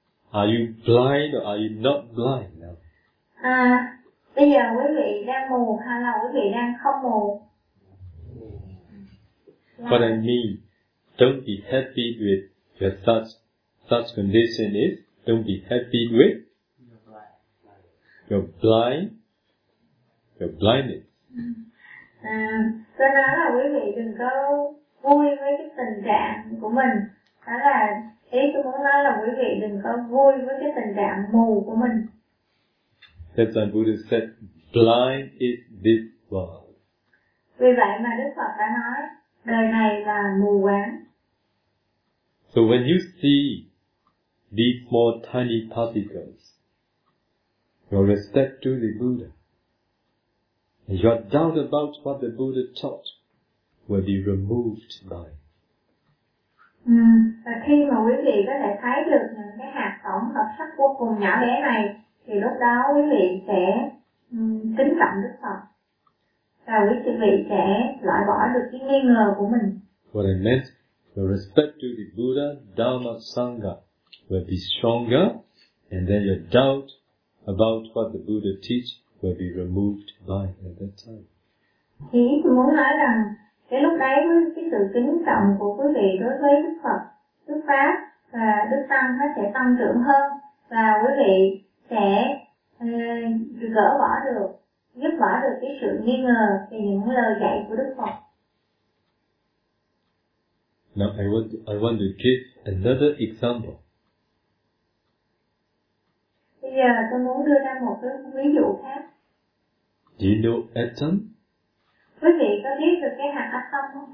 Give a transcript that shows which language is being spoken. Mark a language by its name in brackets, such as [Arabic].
[English] Are you blind or are you not blind now? [Vietnamese] Bây giờ quý vị đang mù hay là quý vị đang không mù? [English] What I mean, don't be happy with your such condition is, don't be happy with your blindness. [Vietnamese] Tôi nói là quý vị đừng có vui với cái tình trạng của mình. Đó là ý tôi muốn nói là quý vị đừng có vui với cái tình trạng mù của mình. [English] That's why Buddha said, blind is this world. [Vietnamese] Vì vậy mà Đức Phật đã nói, đời này là mù quáng. [English] So when you see these small tiny particles, your respect to the Buddha, and your doubt about what the Buddha taught will be removed by. [Vietnamese] Và khi mà quý vị có thể thấy được những cái hạt tổng hợp sắc vô cùng nhỏ bé này, thì lúc đó quý vị sẽ kính trọng Đức Phật. Và quý vị sẽ loại bỏ được cái nghi ngờ của mình. [English] What I meant, the respect to the Buddha, Dharma, Sangha will be stronger, and then your doubt about what the Buddha teach will be removed by at that time. [Vietnamese] Thì tôi muốn nói rằng, cái lúc đấy với cái sự kính trọng của quý vị đối với Đức Phật, Đức Pháp và Đức Tăng nó sẽ tăng trưởng hơn, và quý vị sẽ gỡ bỏ được, giúp bỏ được cái sự nghi ngờ về những lời dạy của Đức Phật. [English] Now I want to give another example. [Vietnamese] Bây giờ tôi muốn đưa ra một cái ví dụ khác. [English] Do you know atom? [Vietnamese] Quý vị có biết được cái hạt atom không?